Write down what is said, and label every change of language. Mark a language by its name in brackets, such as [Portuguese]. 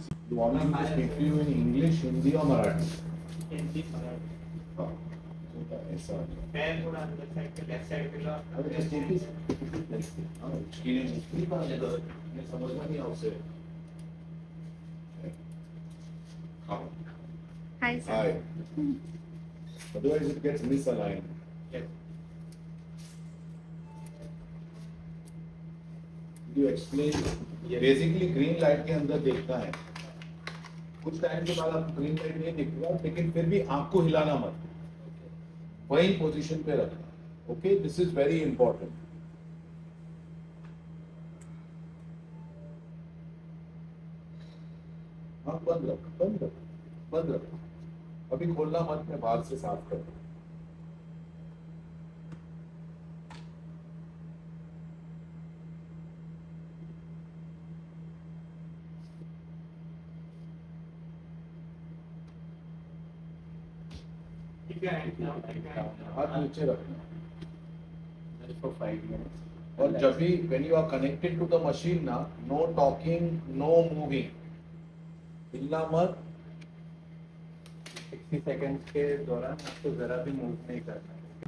[English] You want me to speak to you in English, Hindi or Marathi? Oh. Yes, sir. अब just take this. Let's see. [Hindi] Experience history का अगर मैं समझना नहीं आपसे. [English] Come. Hi sir. Hi. Otherwise it gets misaligned. You explain. [Hindi] Basically green light के अंदर देखना है. कुछ टाइम के बाद आपको ग्रीन लाइट नहीं दिखेगा लेकिन फिर भी आंख को हिलाना मत. वही पोजीशन पे रखना. [English] Okay, this is very important. [Hindi] हाँ बंद रख. अभी खोलना मत. मैं बाहर से साफ कर दूं. हाथ नीचे रखना. [English] For 5 minutes. [Hindi] और जब भी [English] when you are connected to the machine ना, no talking, no moving. [Hindi] हिलना मत. 60 सेकंड्स के दौरान आपको जरा भी मूव नहीं करना है.